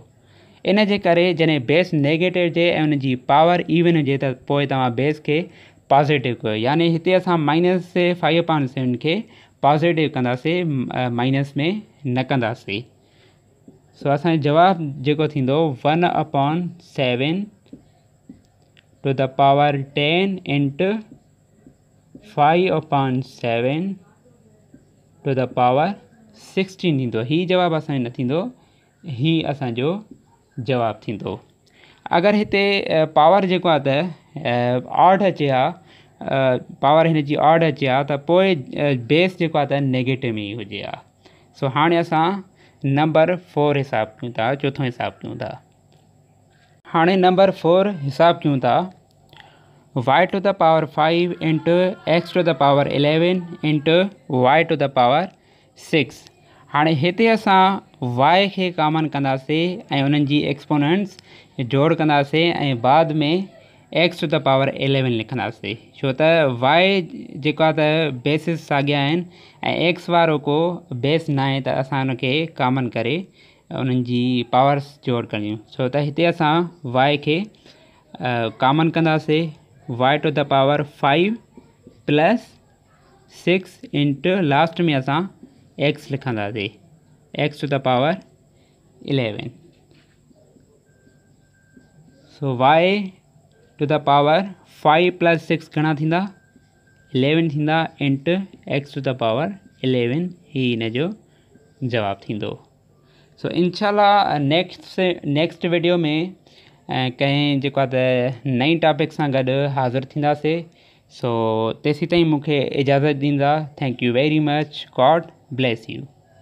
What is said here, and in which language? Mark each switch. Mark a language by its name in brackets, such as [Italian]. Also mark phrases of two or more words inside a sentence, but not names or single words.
[Sindhi] इन जे करे जॾहिं [English] base negative [Sindhi] हुजे ऐं उन जी [English] power even [Sindhi] हुजे त पोइ तव्हां बेस खे पॉज़िटिव कयो। यानी हिते असां -5/7 खे पॉज़िटिव कंदासीं, माइनस में न कंदासीं। सो असांजो जवाबु जेको थींदो [English] 1/7 to the power 10 into 5/7 to the power 16 [Sindhi] थींदो। ही जवाबु असांजो न थींदो, ही असांजो जवाबु थींदो। अगरि हिते पावर जेको आहे त ऑड अचे हा, पावर हिन जी ऑड अचे हा, त पोइ बेस जेको आहे त नेगेटिव में ई हुजे हा। सो हाणे असां नंबर 4 हिसाबु कयूं था, चोथों हिसाबु कयूं था। हाणे नंबर 4 हिसाबु कयूं था। [English] y to the power 5 into x to the power 11 into y to the power 6। [Sindhi] हाणे हिते असां y खे कॉमन कंदासीं ऐं उन्हनि जी एक्सपोनेंट्स जोड़ कंदासीं ऐं बाद में [English] x to the power 11 [Sindhi] लिखंदासीं। छो त y जेको आहे त बेसिस साॻिया आहिनि ऐं x वारो को बेस न आहे, त असां उनखे कॉमन करे उन्हनि जी पावर्स जोड़ करियूं। छो त हिते असां y खे कॉमन कंदासीं, [English] y to the power 5 + 6 into last [Sindhi] में असां x लिखंदासीं, [English] x to the power 11। [Sindhi] सो [English] y to the power 5 + 6 [Sindhi] घणा थींदा, 11 थींदा, [English] इंटू x to the power 11 [Sindhi] ही हिन जो जवाबु थींदो। सो इनशाला [English] next video [Sindhi] में कंहिं जेको आहे त नई टॉपिक सां गॾु हाज़िर थींदासीं। सो तेसीं ताईं मूंखे इजाज़त ॾींदा। [English] Thank you very much. God bless you.